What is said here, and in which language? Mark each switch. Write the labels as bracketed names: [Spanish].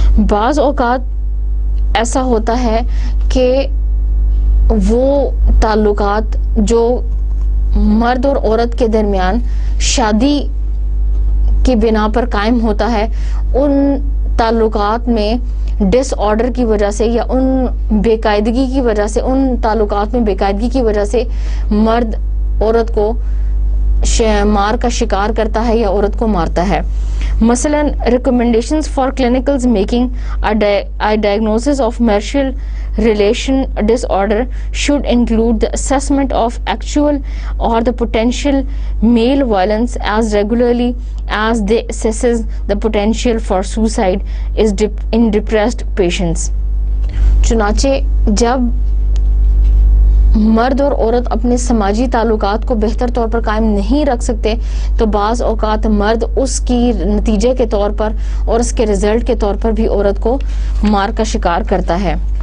[Urdu] بعض اوقات ایسا ہوتا ہے کہ وہ تعلقات جو مرد اور عورت کے درمیان شادی کی بنا پر قائم ہوتا ہے، ان تعلقات میں ڈس آرڈر کی وجہ سے یا ان بے قاعدگی کی وجہ سے، ان تعلقات میں بے قاعدگی کی وجہ سے مرد عورت کو مار کا شکار کرتا ہے یا عورت کو مارتا ہے. [English] مثلا recommendations for clinicals making a diagnosis of marital relation disorder should include the assessment of actual or the potential male violence as regularly as they assesses the potential for suicide in depressed patients. [Urdu] چنانچہ جب مرد اور عورت اپنے سماجی تعلقات کو بہتر طور پر قائم نہیں رکھ سکتے تو بعض اوقات مرد اس کی نتیجے کے طور پر اور اس کے رزلٹ کے طور پر بھی عورت کو مار کا شکار کرتا ہے.